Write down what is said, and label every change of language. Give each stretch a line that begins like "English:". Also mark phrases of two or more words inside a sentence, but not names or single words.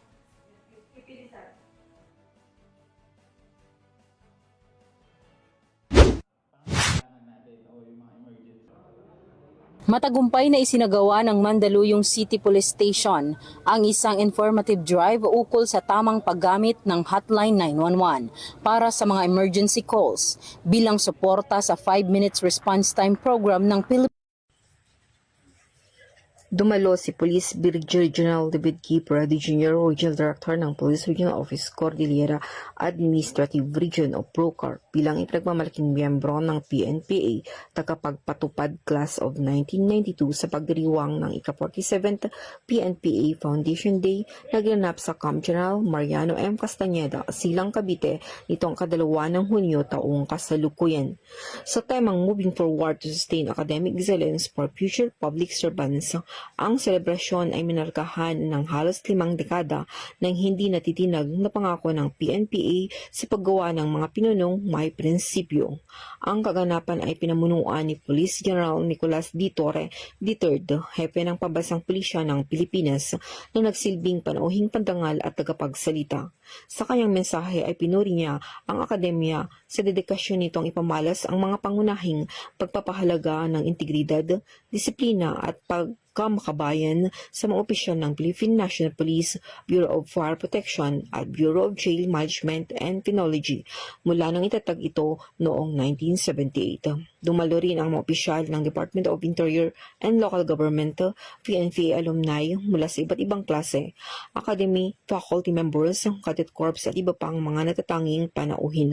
Filipino: Matagumpay na isinagawa ng Mandaluyong City Police Station ang isang
English: informative drive
Filipino: ukol sa tamang paggamit ng Hotline 911 para sa mga
English: emergency calls
Filipino: bilang suporta sa
English: 5 minutes response time program
Filipino: ng Philippines. Dumalo si Police Brigadier General David K. Prado Jr., Regional Director ng Police Regional Office Cordillera Administrative Region of Procor bilang ipinagmamalaking miyembro ng PNPA tagapagpatupad Class of 1992 sa pagdiriwang ng ika-47th PNPA Foundation Day na ginanap sa Camp General Mariano M. Castañeda, Silang, Cavite nitong 2 ng Hunyo taong kasalukuyan. Sa temang
English: Moving Forward to Sustain Academic Excellence for Future Public Servants,
Filipino: ang selebrasyon ay minarkahan ng halos 5 dekada ng hindi natitinag na pangako ng PNPA sa paggawa ng mga pinunong may prinsipyo. Ang kaganapan ay pinamunuan ni Police General Nicolas D. Torre III, hepe ng Pambansang Pulisya ng Pilipinas, na nagsilbing panauhing pandangal at tagapagsalita. Sa kanyang mensahe ay pinuri niya ang akademya sa dedikasyon nitong ipamalas ang mga pangunahing pagpapahalaga ng integridad, disiplina at pagkamakabayan sa mga opisyal ng Philippine National Police, Bureau of Fire Protection at Bureau of Jail Management and Penology mula nang itatag ito noong 1978. Dumalo rin ang mga opisyal ng Department of Interior and Local Government, PNPA alumni mula sa iba't ibang klase, academy,
English: faculty members, cadet corps
Filipino: at iba pang mga natatanging panauhin.